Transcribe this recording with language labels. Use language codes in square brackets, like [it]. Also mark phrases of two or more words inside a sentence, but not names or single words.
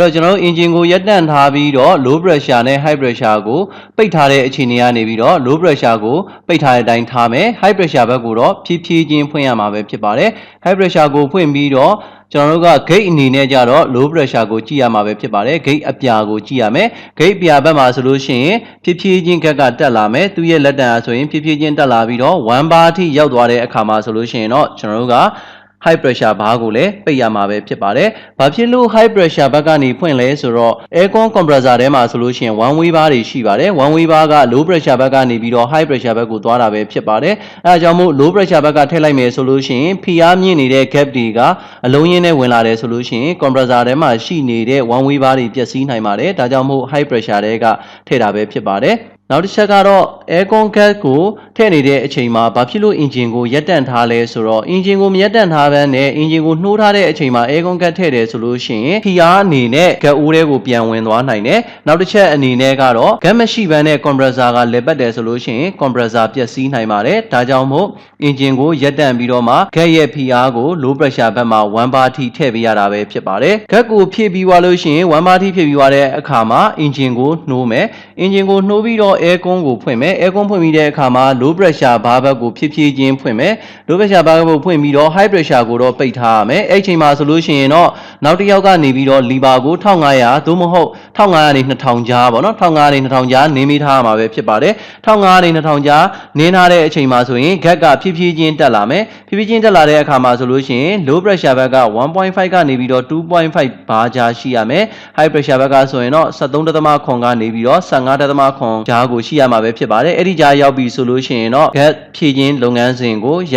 [my] တော့ကျွန်တော်တို့ engine ကိုရပ်တန့်ထားပြီးတော့ [en] low pressure [my] နဲ့ [en] high pressure [my] ကိုပိတ်ထားတဲ့အခြေအနေကနေပြီးတော့ [en] low pressure [my] ကိုပိတ်ထားတဲ့အတိုင်းထားမယ် [en] high pressure [my] ဘက်ကိုတော့ဖြည်းဖြည်းချင်းဖွင့်ရမှာပဲဖြစ်ပါတယ် [en] high pressure [my] ကိုဖွင့်ပြီးတော့ကျွန်တော်တို့က gate အနေနဲ့ကြတော့ [en] low pressure [my] ကိုကြည့်ရမှာပဲဖြစ်ပါတယ် gate အပြာကိုကြည့်ရမယ် gate အပြာဘက်မှာဆိုလို့ရှိရင်ဖြ ည်းဖြည်းချင်းကတက်လာမယ်သူရဲ့လက်တံဆိုရင်ဖြည်းဖြည်းချင်းတက်လာပြီးတော့1 bar အထိရောက်သွားတဲ့အခါမှာဆိုလို့ရှိရင်တော့ကျွန်တော်တို့က [en] high pressure [my] ဘားကိုလည်းပိတ်ရမှာပဲဖြစ်ပါတယ်။ဘာဖြစ်လို့ [en] high pressure [my] ဘက်ကနေဖွင့်လဲဆိုတော့ [en] aircon compressor [my] ထဲမှာဆိုလို့ရှိရင် [en] one way bar [my] တွေရှိပါတယ်။ [en] one way bar [my] က [en] low pressure [my] ဘက်ကနေပြီးတော့ [en] high pressure [my] ဘက်ကိုသွားတာပဲဖြစ်ပါတယ်။အဲဒါကြောင့်မို့ [en] low pressure [my] ဘက်ကထည့်လိုက်မယ်ဆိုလို့ရှိရင်ဖိအားမြင့်နေတဲ့ gap တွေကအလုံးရင်းနဲ့ဝင် လာတယ်ဆိုလို့ရှိရင် compressor ထဲမှာရှိနေတဲ့ [en] one way bar [my] တွေပျက်စီးနိုင်ပါတယ်။ဒါကြောင့်မို့ [en] high pressure [my] တွေကထည့်တာပဲဖြစ်ပါတယ်။နောက်တစ်ချက်ကတော့ [en] aircon gas [my] ကိုထည့်နေတဲ့အချိန်မှာဘာဖြစ်လို့ engine ကိုရပ်တန့်ထားလဲဆိုတော့ engine ကိုမရပ်တန့်ထားဘဲနဲ့ engine ကိုနှိုးထားတဲ့အချိန်မှာ [en] aircon gas [my] ထည့်တယ်ဆိုလို့ရှိရင်ဖိအားအနေနဲ့ gas အိုးတွေကိုပြန်ဝင်သွားနိုင်တယ်နောက်တစ်ချက်အနေနဲ့ကတော့ gas မရှိဘဲနဲ့ compressor ကလည်ပတ်တယ်ဆိုလို့ရှိရင် compressor ပျက်စီးနိုင်ပါတယ်ဒါကြောင့်မို့ engine ကိုရပ်တန့်ပြီးတော့မှ gas ရဲ့ဖိအားကို [en] low pressure [my] ဘက်မှာ1 bar ထိထည့်ပေးရတာပဲဖြစ်ပါတယ် gas ကိုဖြည့်ပြီးသွားလို့ရှိရင်1 bar ထိဖြည့်ပြီးသွားတဲ့အခါမှာ engine ကိုနှိုးမယ် engine ကိုနှိုးပြီးတော့ aircon ကိုဖွင့်မယ် aircon ဖွင့်ပြီးတဲ့အခါမှာ [en] low pressure valve [my] ကိုဖြည်းဖြည်းချင်းဖွင့်မယ် [en] low pressure valve [my] ကိုဖွင့်ပြီးတော့ [en] high pressure [my] ကိုတော့ပိတ်ထားရမယ်အဲ့ချိန်မှာဆိုလို့ရှိရင်တော့နောက်တစ်ယောက်ကနေပြီးတော့ lever ကို1500သို့မဟုတ်1500နဲ့2000ကြားပေါ့နော်1500နဲ့2000ကြားနင်းမိထားရမှာပဲဖြစ်ပါတယ်1500နဲ့2000ကြားနင်းထားတဲ့အချိန်မှာဆိုရင် gap ကဖြည်းဖြ ည်းချင်းတက်လာမယ်ဖြည်းဖြည်းချင်းတက်လာတဲ့အခါမှာဆိုလို့ရှိရင် [en] low pressure [my] ဘက်က 1.5 ကနေပြီးတော့ 2.5 ဘာကြားရှိရမယ် [en] high pressure [my] ဘက်ကဆိုရင်တော့ 73.9 ကနေပြီးတော့ 15.9 ကြားကိုရှိရမှာပဲဖြစ်ပါတယ်အဲ့ဒီကြားရောက်ပြီဆိုလို့ရှိရင်တော့ gap ဖြည့်ခြင်းလုပ်ငန်းစဉ်ကိုရပ်